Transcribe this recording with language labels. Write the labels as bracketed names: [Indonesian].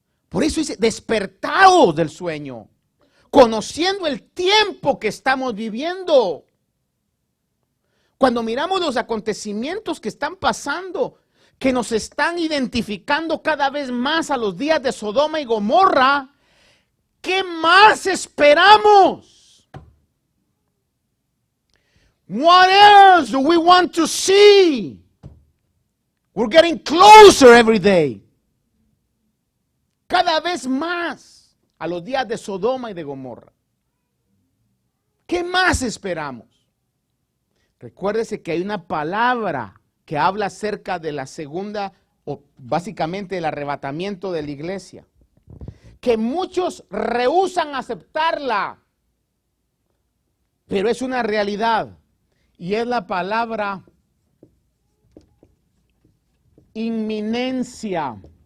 [Spanish] Por eso dice, despertaos del sueño, conociendo el tiempo que estamos viviendo. Cuando miramos los acontecimientos que están pasando, que nos están identificando cada vez más a los días de Sodoma y Gomorra, ¿qué más esperamos? [English] What else do we want to see? We're getting closer every day. [Spanish] Cada vez más a los días de Sodoma y de Gomorra. ¿Qué más esperamos? Recuérdese que hay una palabra que habla acerca de la segunda, o básicamente el arrebatamiento de la iglesia, que muchos rehúsan aceptarla, pero es una realidad, y es la palabra inminencia.